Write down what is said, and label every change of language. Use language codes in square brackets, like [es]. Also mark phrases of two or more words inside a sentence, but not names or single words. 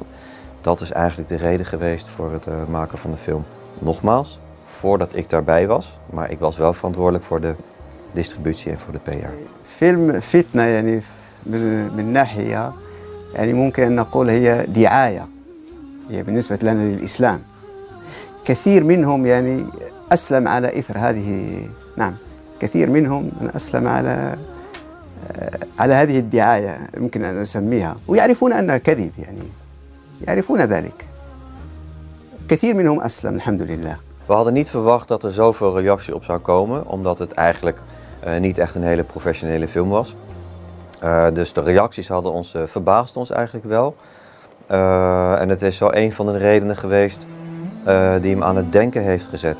[nl] Dat is eigenlijk de reden geweest voor het maken van de film. Nogmaals, voordat ik daarbij was, maar ik was wel verantwoordelijk voor de distributie en voor de PR. [ar] فيلم فتنة يعني من ناحية يعني ممكن أن نقول هي دعاية هي بالنسبة لنا للإسلام. كثير منهم يعني أسلم على إثر هذه نعم كثير منهم أسلم على هذه الدعاية يمكن أن نسميها ويعرفون أنها كذب يعني يعرفون ذلك. كثير منهم أسلم الحمد لله. [nl] We hadden niet verwacht dat er zoveel reactie op zou komen, omdat het eigenlijk niet echt een hele professionele film was. Dus de reacties hadden ons verbaasd ons eigenlijk wel. En het is wel een van de redenen geweest die hem aan het denken heeft gezet.